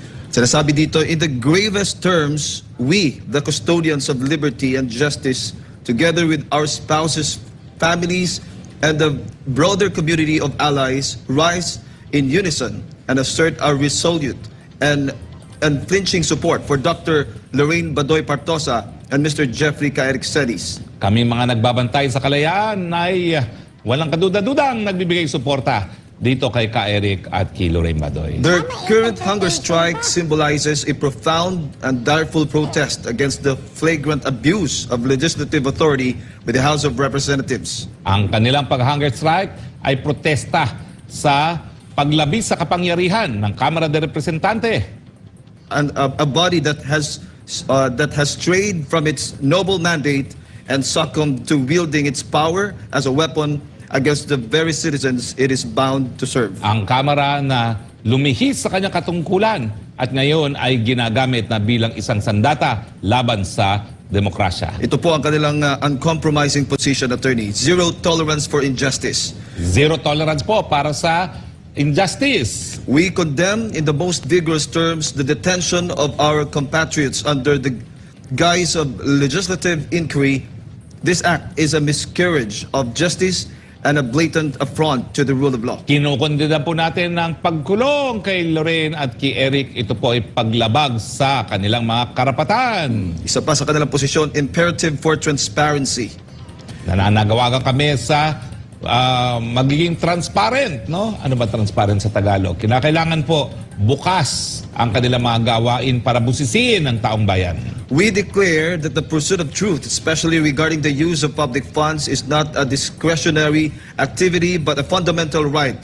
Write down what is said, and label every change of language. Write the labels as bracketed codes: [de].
[tl] Sinasabi dito, [en] in the gravest terms, we, the custodians of liberty and justice, together with our spouses, families, and the broader community of allies, rise in unison and assert our resolute and unflinching support for Dr. Lorraine Badoy Partosa and Mr. Jeffrey Caerixelis. [tl] Kami mga nagbabantay sa kalayaan ay walang kaduda-dudang nagbibigay suporta dito kay Ka-Eric at kay Lorraine Badoy. [en] Their current hunger strike symbolizes a profound and direful protest against the flagrant abuse of legislative authority with the House of Representatives. [tl] Ang kanilang pag-hunger strike ay protesta sa paglabis sa kapangyarihan ng Kamara de Representante. [en] And a body that has strayed from its noble mandate and succumbed to wielding its power as a weapon against the very citizens it is bound to serve. [tl] Ang Kamara na lumihis sa kanyang katungkulan at ngayon ay ginagamit na bilang isang sandata laban sa demokrasya. Ito po ang kanilang [en] uncompromising position, attorney. Zero tolerance for injustice. Zero tolerance [tl] po para sa injustice. [en] We condemn in the most vigorous terms the detention of our compatriots under the guise of legislative inquiry. This act is a miscarriage of justice and a blatant affront to the rule of law. [tl] Kinukondena po natin ng pagkulong kay Lorraine at kay Eric. Ito po ay paglabag sa kanilang mga karapatan. Isa pa sa kanilang posisyon, [en] imperative for transparency. [tl] Nananawagan kami sa magiging transparent, no? Ano ba transparent sa Tagalog? Kinakailangan po bukas ang kanilang mga gawain para busisiin ang taong bayan. [en] We declare that the pursuit of truth, especially regarding the use of public funds, is not a discretionary activity but a fundamental right.